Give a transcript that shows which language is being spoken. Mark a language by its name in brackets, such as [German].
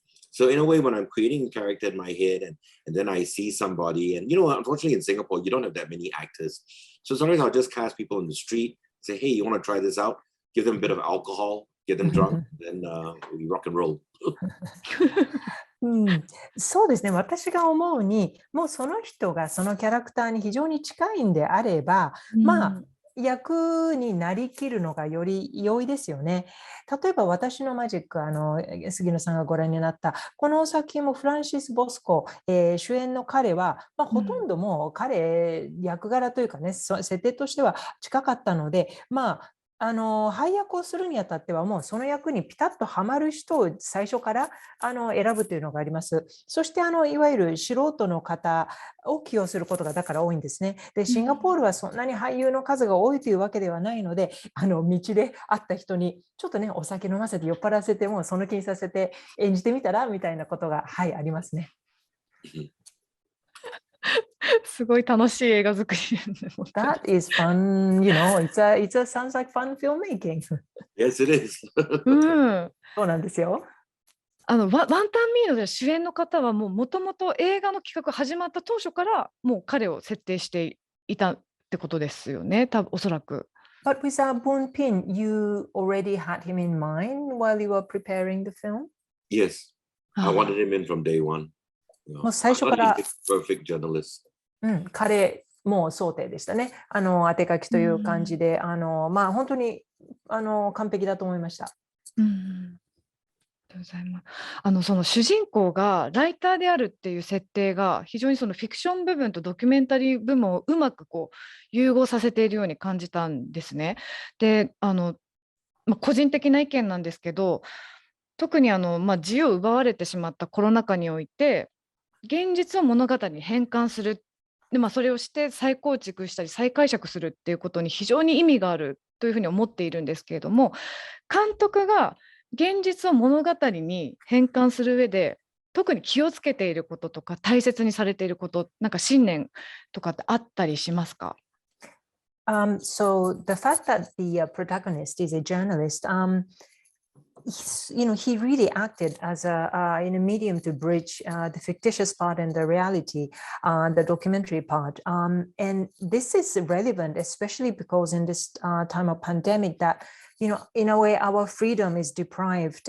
[English] So in a way, when I'm creating a character in my head and then I see somebody, and unfortunately in Singapore, you don't have that many actors. So sometimes I'll just cast people in the street, say, hey, you want to try this out? Give them a bit of alcohol, get them drunk, then we rock and roll. [Japanese] そうですね。私が思うに、もうその人がそのキャラクターに非常に近いんであれば、役になりきるのがより良いですよね。例えば私のマジック、杉野さんがご覧になったこの作品もフランシス・ボスコ、主演の彼は、ほとんどもう彼、役柄というかね、設定としては近かったので、配役をするにあたってはもうその役にピタッとはまる人を最初から選ぶというのがあります。そしていわゆる素人の方を起用することがだから多いんですね。で、シンガポールはそんなに俳優の数が多いというわけではないので、道で会った人にちょっとね、お酒飲ませて酔っ払わせてもその気にさせて演じてみたらみたいなことがありますね。すごい楽しい映画作り。 [English] That is fun, it sounds like fun filmmaking. Yes, it is. [Japanese] そうなんですよ。ワンタンミーの主演の方はもともと映画の企画始まった当初からもう彼を設定していたってことですよね、おそらく。 [English] But with Boon Pin, you already had him in mind while you were preparing the film? Yes, I wanted him in from day one. [Japanese] もう最初から。 [English] Perfect journalist. [Japanese] 彼も想定でしたね。当て書きという感じで、本当に完璧だと思いました。ありがとうございます。その主人公がライターであるっていう設定が非常にそのフィクション部分とドキュメンタリー部門をうまく融合させているように感じたんですね。で、個人的な意見なんですけど、特に自由を奪われてしまったコロナ禍において現実を物語に変換するっで、それをして再構築したり再解釈するっていうことに非常に意味があるというふうに思っているんですけれども、監督が現実を物語に変換する上で特に気をつけていることとか大切にされていること、なんか信念とかってあったりしますか？ [English] So the fact that the protagonist is a journalist, he really acted as in a medium to bridge the fictitious part and the reality, the documentary part. And this is relevant, especially because in this time of pandemic that, in a way, our freedom is deprived.